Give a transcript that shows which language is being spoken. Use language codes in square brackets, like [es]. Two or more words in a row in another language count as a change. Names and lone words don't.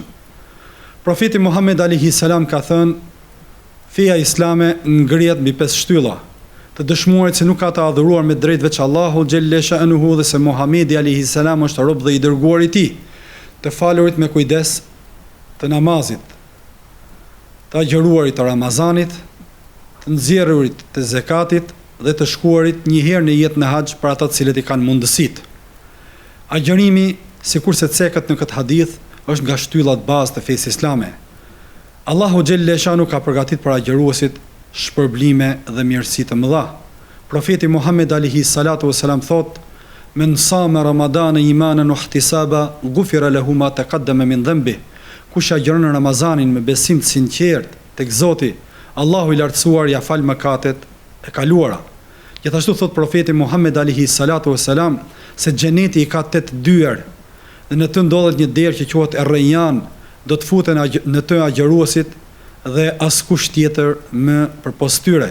[sq] Profeti Muhammed [ar] عليه السلام [sq] ka thënë: "Feja islame ngrihet mbi 5 shtylla, të dëshmuarit se nuk ka të adhuruar me drejt veç Allahu [ar] جل شأنه [sq] dhe se Muhamedi [ar] عليه السلام [sq] është rob dhe i dërguar i tij, të falurit me kujdes, të namazit, të agjëruarit të Ramazanit, të nxjerrurit të zakatit dhe të shkuarit një herë në jetë në haxh për ata të cilët i kanë mundësitë." Agjërimi, sikurse cekët në këtë hadith, është nga shtyllat bazë të fesë islame. Allahu [ar] جل شأنه [sq] ka përgatitur për agjëruesit shpërblime dhe mirësi të mëdha. [ar] Profeti Muhammed عليه الصلاة والسلام [sq] thot: [ar] "من صام رمضان إيمانا واحتسابا، غفر له ما تقدم من ذنبه." [sq] Kush agjeron Ramazanin me besim të sinqert tek Zoti, Allahu i lartësuar ja fal mëkatet e kaluara. Gjithashtu thot profeti Muhammed [ar] عليه الصلاة والسلام [sq] se xheneti i ka 8 dyer dhe në të ndodhet një derë që quhet Errejan, do të futen në të agjëruesit dhe askush tjetër më përpos tyre.